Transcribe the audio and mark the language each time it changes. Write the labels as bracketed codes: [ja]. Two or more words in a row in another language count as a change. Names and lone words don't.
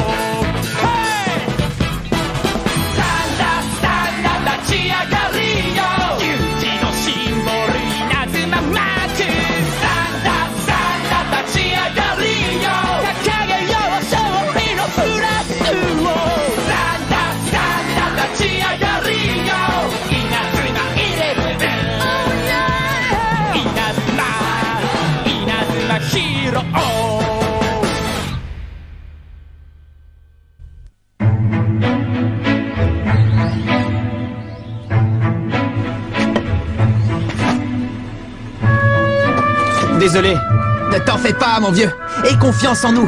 [ja] 立ち上がりよ、勇気のシンボル稲妻マーク、立ち上がりよ、掲げよう勝利のフラッグを、立ち上がりよ、稲妻入れる、稲妻ヒーロー。 [fr] Désolé. Ne t'en fais pas, mon vieux. Aie confiance en nous.